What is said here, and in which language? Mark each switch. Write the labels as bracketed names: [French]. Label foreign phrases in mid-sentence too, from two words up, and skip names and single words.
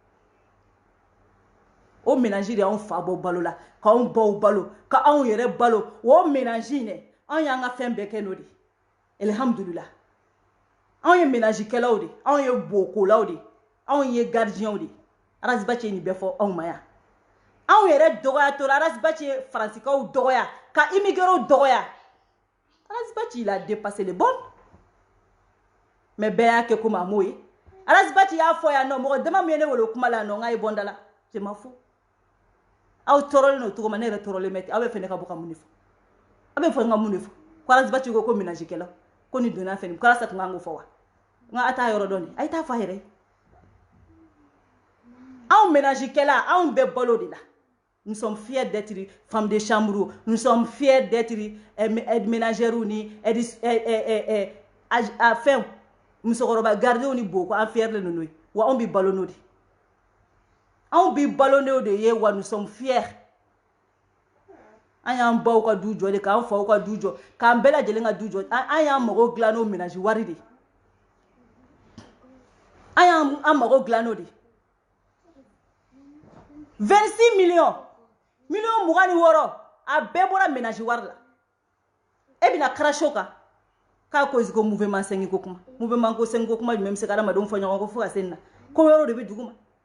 [Bambara] o ménage de anw fa bɔ balo la k'anw baw balo ka anw yɛrɛ balo o ménage in dɛ anw y'an ka fɛn bɛɛ kɛ n'o de alhamdulillah anw ye ménage kɛlaw de anw ye bokolaw de anw ye gardien de Arasbachi ye nin bɛɛ fɔ anw ma yan anw yɛrɛ dɔgɔya tora arasibaci ye faransikaw dɔgɔya ka immigrés dɔgɔya arasibaci [French] il a dépassé les bornes mais [Bambara] bɛɛ y'a kɛ komi a m'o ye arasibaci y'a fɔ yan nɔ mɔgɔ dama min ye ne wele o kuma la nɔ n k'a ye bɔ n da la [French] je m'en fous [Bambara] aw tɔɔrɔlen no cogo ma ne yɛrɛ tɔɔrɔlen bɛ ten aw bɛ fɛ ne ka bɔ ka mun de fɔ aw bɛ fɛ n ka mun de fɔ ko arasibaci ko ménage kɛlaw ko ni donna fɛ nin ko arasa tun kan k'o fɔ wa n ka a t'a yɔrɔ dɔn de a ye t'a fɔ a yɛrɛ ye anw ménage kɛla anw bɛ balo de la. [French] Nous sommes fiers d'être femmes de chambre, nous sommes fiers d'être ménagères [Bambara] ni enfin musokɔrɔba garder ni boko an fiers le nous wa on bi balono de on bi balono de ye wa [French] nous sommes fiers [Bambara] an y'an baw ka du jɔ de k'an faw ka du jɔ k'an bɛɛ lajɛlen ka du jɔ an y'an mago dilan n'o ménage wari de an y'an mago dilan n'o de 26 millions million mugani woro a bɛɛ bɔra ménage wari la e bɛna crash o kan k'a ko ko mouvement 5 ko kuma mouvement ko 5 ko kuma jumɛn bɛ se ka adamadenw fɔ ɲɔgɔn kɔ fo ka se nin na ko yɔrɔ de bɛ dugu ma